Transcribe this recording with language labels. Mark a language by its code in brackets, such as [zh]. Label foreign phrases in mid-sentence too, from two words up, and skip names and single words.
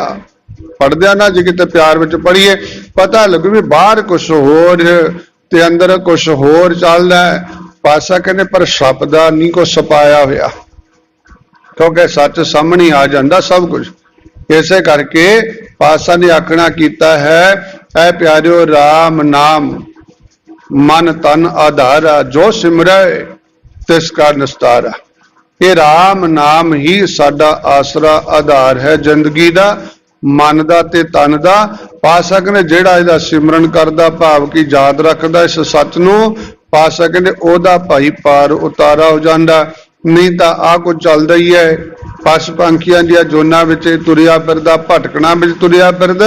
[pa] ਪੜ੍ਹਦੇ ਨਾ ਜੇ ਕਿਤੇ ਪਿਆਰ ਵਿਚ ਪੜ੍ਹੀਏ ਪਤਾ ਲਗੂ ਭੀ ਬਾਹਰ ਕੁਝ ਹੋਰ ਤੇ ਅੰਦਰ ਕੁਝ ਹੋਰ ਚਲਦਾ ਹੈ। ਪਾਤਸ਼ਾਹ ਕਹਿੰਦੇ ਪਰ ਸਪ ਦਾ ਨਹੀਂ ਕੁਝ ਸਪਾਇਆ ਹੋਇਆ, ਕਿਉਂਕਿ ਸੱਚ ਸਾਹਮਣੇ ਆ ਜਾਂਦਾ ਸਭ ਕੁਝ। ਇਸੇ ਕਰਕੇ ਪਾਤਸ਼ਾਹ ਨੇ ਆਖਣਾ ਕੀਤਾ ਹੈ ਐ ਪਿਆਰਿਓ ਰਾਮ ਨਾਮ ਮਨ ਤਨ ਆਧਾਰਾ, ਜੋ ਸਿਮਰੈ ਤਿਸਕਾ ਨਿਸਤਾਰਾ। ਯੇ ਰਾਮ ਨਾਮ ਹੀ ਸਾਡਾ ਆਸਰਾ ਆਧਾਰ ਹੈ ਜ਼ਿੰਦਗੀ ਦਾ, ਮਨ ਦਾ ਤੇ ਤਨ ਦਾ। ਪਾਤਸ਼ਾਹ ਕਹਿੰਦੇ ਜਿਹੜਾ ਇਹਦਾ ਸਿਮਰਨ ਕਰਦਾ ਭਾਵ ਕੀ ਯਾਦ ਰੱਖਦਾ ਇਸ ਸੱਚ ਨੂੰ, ਪਾਤਸ਼ਾਹ ਕਹਿੰਦੇ ਓਹਦਾ ਭਾਈ ਪਾਰ ਉਤਾਰਾ ਹੋ ਜਾਂਦਾ। ਨਹੀਂ ਤਾਂ ਆ ਕੁਝ ਚਲਦਾ ਹੀ ਹੈ, ਪਸ਼ੂ ਪੰਖੀਆਂ ਦੀਆਂ ਜੂਨਾਂ ਵਿਚ ਤੁਰਿਆ ਫਿਰਦਾ, ਭਟਕਣਾ ਵਿਚ ਤੁਰਿਆ ਫਿਰਦਾ।